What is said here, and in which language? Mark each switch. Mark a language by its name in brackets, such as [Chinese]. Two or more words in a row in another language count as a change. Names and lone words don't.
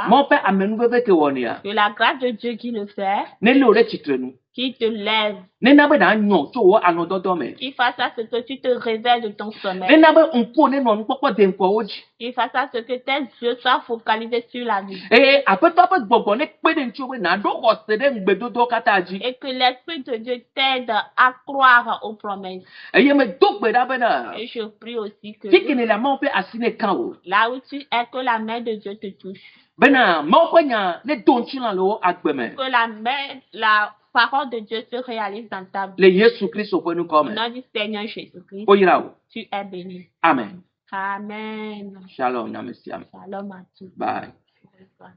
[French] Mon Père, que la grâce de Dieu qui le fait, qui te lève, qui fasse à ce que tu te réveilles de ton sommeil, Il fasse à ce que tes yeux soient focalisés sur la vie. [Ewe] eye aƒetɔ ƒe gbɔgbɔ ne kpe ɖe ŋuti be nàɖo xɔse ɖe ŋugbedodowo katã dzi. [French] Et que l'Esprit de Dieu t'aide à croire aux promesses. [Ewe] Eye medo gbe ɖa bena [French] Et je prie aussi que [Ewe] fi kene le Mawu ƒe asi ne kã o. [French] là où tu es, que la main de Dieu te touche. [Ewe] Bena Mawu ƒe nya ne do ŋutilã le wo agbe me. [French] Que la parole de Dieu se réalise dans ta vie. [Ewe] Le Yesu Kristo ƒe ŋkɔ [French] Au [Ewe] me. [French] nom du Seigneur Jésus-Christ, [Ewe] Woyra wo. [French] tu es béni. Amen. Amen. Shalom, [Ewe] nyame sia me. [French] Shalom à tous. Bye.